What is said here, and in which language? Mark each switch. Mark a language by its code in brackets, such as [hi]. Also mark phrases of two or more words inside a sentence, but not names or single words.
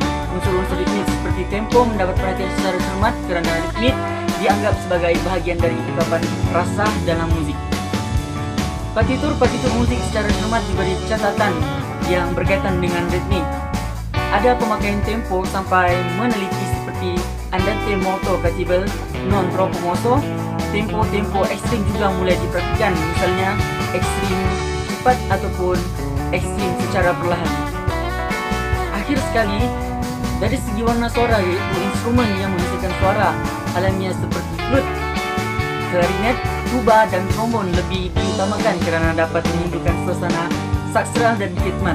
[ms] Unsur-unsur ritmik seperti tempo mendapat perhatian secara cermat kerana ritmik dianggap sebagai bahagian dari ungkapan rasa dalam musik. Partitur musik secara cermat diberi catatan yang berkaitan dengan ritmik. Ada pemakaian tempo sampai meneliti seperti [it] andante molto cattivel, non troppo mosso. [ms] Tempo ekstrim juga mulai diperhatikan, misalnya ekstrim cepat ataupun ekstrim secara perlahan. Akhir sekali, dari segi warna suara, yaitu instrumen yang menghasilkan suara alamiah seperti flute, klarinet, tuba dan trombon lebih diutamakan kerana dapat menimbulkan suasana saksara dan khidmat.